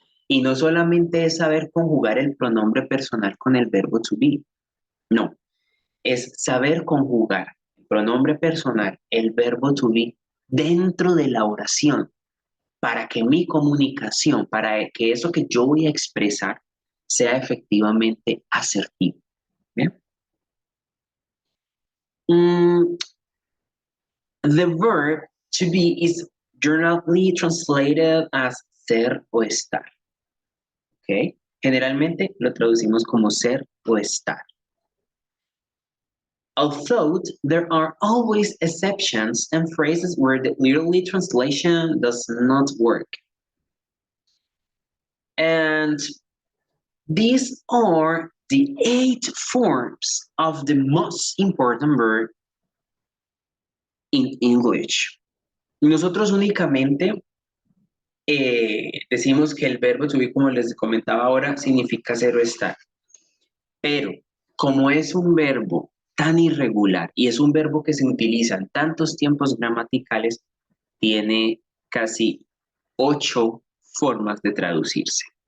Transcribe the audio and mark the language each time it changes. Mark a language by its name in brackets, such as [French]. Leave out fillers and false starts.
[Spanish] Y no solamente es saber conjugar el pronombre personal con el verbo to be, no, es saber conjugar el pronombre personal, el verbo to be, dentro de la oración, para que mi comunicación, para que eso que yo voy a expresar sea efectivamente asertivo. ¿Bien? [English] The verb to be is generally translated as [Spanish] ser o estar. ¿Okay? Generalmente lo traducimos como ser o estar. [English] Although there are always exceptions and phrases where the literally translation does not work. And these are the 8 forms of the most important verb in English. [Spanish] Nosotros únicamente decimos que el verbo to be, como les comentaba ahora, significa ser o estar. Pero como es un verbo tan irregular y es un verbo que se utiliza en tantos tiempos gramaticales, tiene casi 8 formas de traducirse.